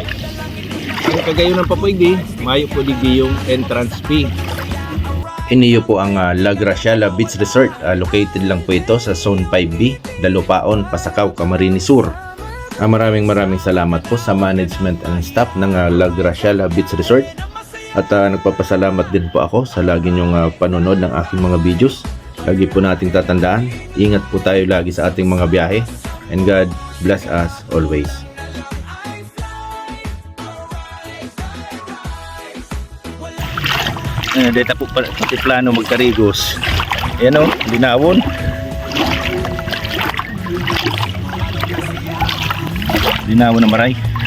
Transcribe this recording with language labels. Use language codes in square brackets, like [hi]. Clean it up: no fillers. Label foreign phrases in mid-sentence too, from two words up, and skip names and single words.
[bik] Ang kagayunan pa po igdi, mayo po digdi yung entrance fee. Iniyo po ang La Graciela Beach Resort. [tl] Located lang po ito sa Zone 5B, Dalupaon, Pasakaw, Camarines Sur. Maraming salamat po sa [en] management and staff [tl] ng La Graciela Beach Resort. At nagpapasalamat din po ako sa lagi nyong panonood ng aking mga videos. Lagi po nating tatandaan, ingat po tayo lagi sa ating mga biyahe. [en] And God bless us always. [bik] Dito po pati plano magkarigos. Ayan o, linawon. Linawon na maray.